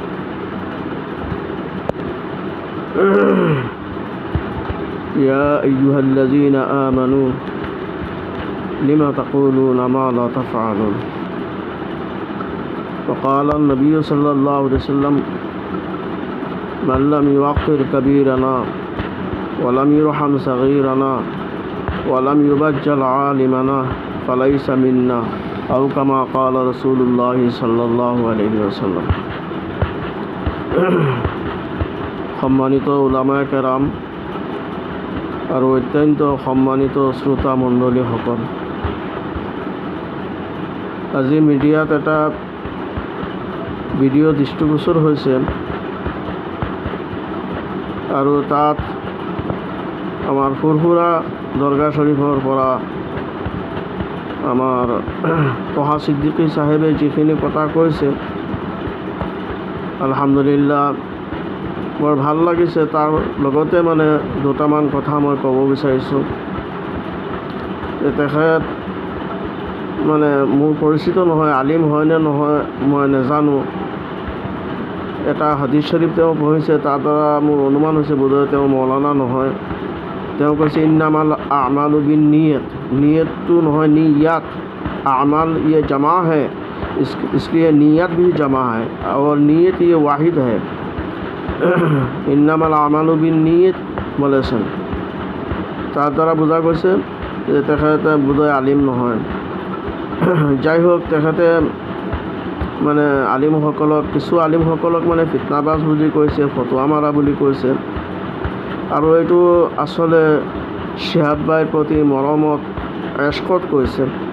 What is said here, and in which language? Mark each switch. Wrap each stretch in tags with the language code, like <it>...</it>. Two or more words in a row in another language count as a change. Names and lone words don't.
<ar>يا أيها الذين آمنوا لما تقولون ما لا تفعلون وقال النبي صلى الله عليه وسلم من لم يوقر كبيرنا ولم يرحم صغيرنا ولم يبجل عالمنا فليس منا أو كما قال رسول الله صلى الله عليه وسلم</ar> <bn>সম্মানিত উলামায়ে কেরাম আর অত্যন্ত সম্মানিত শ্রোতা মণ্ডলী সকল,</bn> <as>আজি মিডিয়াত এটা ভিডিঅ' দৃষ্টিগোচৰ হৈছে আৰু তাত আমার ফুরফুরা দরগা শরীফর পৰা আমার তহা সিদ্দিকী সাহেবে যিখিনি কথা কৈছে, আলহামদুলিল্লাহ বৰ ভাল লাগিছে। তাৰ লগতে মানে দুটামান কথা মই ক'ব বিচাৰিছোঁ। তেখেত মানে মোৰ পৰিচিত নহয়, আলিম হয় নে নহয় মই নাজানো। এটা হাদিছ শৰীফ তেওঁ পঢ়িছে, তাৰ দ্বাৰা মোৰ অনুমান হৈছে বোধহয় তেওঁ মৌলানা নহয়। তেওঁ কৈছে</as> <ar>إنما الأعمال بالنيات,</ar> <as>নিয়তটো নহয় নিয়াত, আমাল</as> <ur>یہ جمع ہے اس لیے نیت بھی جمع ہے اور نیت یہ واحد ہے.</ur> <ar>إنما الأعمال بالنيات বলেছেন,</ar> <as>তাৰ দ্বাৰা বুজা গৈছে যে তেখেতে বোধহয় আলিম নহয়। যাই হোক, তেখেতে মানে আলিমসকলক, কিছু আলিমসকলক মানে ফিতনাবাজ বুলি কৈছে, ফটোৱা মাৰা বুলি কৈছে। আৰু এইটো আচলতে শিহাব ভাইৰ প্ৰতি মৰমত, এশকত কৈছে।</as>